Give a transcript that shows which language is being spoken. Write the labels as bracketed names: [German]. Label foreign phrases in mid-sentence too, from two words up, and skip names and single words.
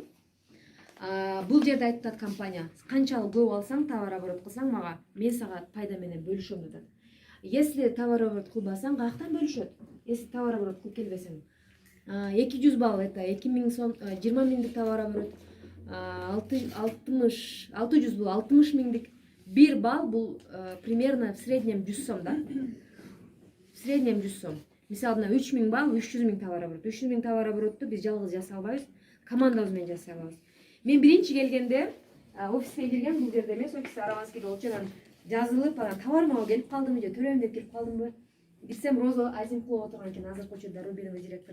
[Kyrgyz] Бул жерде айтып атат компания, канчалык көп алсаң, товар оборот кылсаң мага, мен сага пайда менен бөлүшөм деп атат. Если товар оборот кылбасаң, каяктан бөлүшөт? Если товар оборот кылып келбесең, 200 балл это 2000 сом, 20 миңдик товар оборот, 600 бул 60 миңдик. [Russian] 1 балл бул примерно в среднем 100 сом, да? В среднем 100 сом. [Kyrgyz] Мисалы 3000 балл, 300 миң товар оборот. 300 миң товар оборотту биз жалгыз жасай албайбыз, командабыз менен жасай алабыз. Мен биринчи келгенде офиске кирген, бул жерде эмес, офис Араманскийде болчу, анан жазылып, анан товарым алып келип калдымбы же төлөйм деп кирип калдымбы? Бирсем Роза Азимкулова отурган экен, азыркы учурда [Russian] Рубиновый директор.